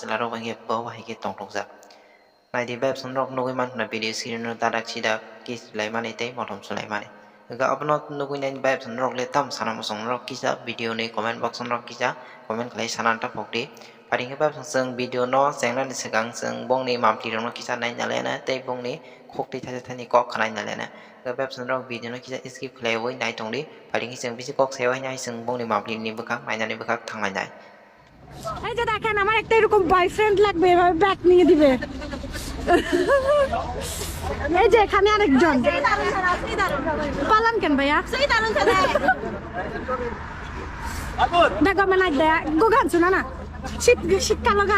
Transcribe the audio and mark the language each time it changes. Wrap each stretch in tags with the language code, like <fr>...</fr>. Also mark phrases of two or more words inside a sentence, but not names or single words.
<trp>sela rok bange po wa ke tong tong jak nai di beb sung rok nugui man kana</trp> <en>video screen</en> <trp>no dadak sida kis lai mani tei motom sulai mani ga apno nugui nai beb sung rok le tam sanam sung rok kisa video ni</trp> <en>comment box</en> <trp>sung rok kisa comment klai sanan ta pokti paring beb sung video no sengna ni segang sung bong ni mamti rok no kisa nai nale na tei bong ni khokti tha thani kok khanai nale na ga beb sung rok video no kisa skip klai oi nai tongdi paring sung bisi kok sewa nai sung bong ni mamti ni bukhak nai nani bukhak thanglai nai</trp> <bn>এই যে দেখেন আমার একটা এরকম বয়ফ্রেন্ড লাগবে এভাবে ব্যাগ নিয়ে দিবে এই যে এখানে আরেকজন পালান কেন ভাইয়া দেখো মানে গান শোনা না শীতকাল গান</bn>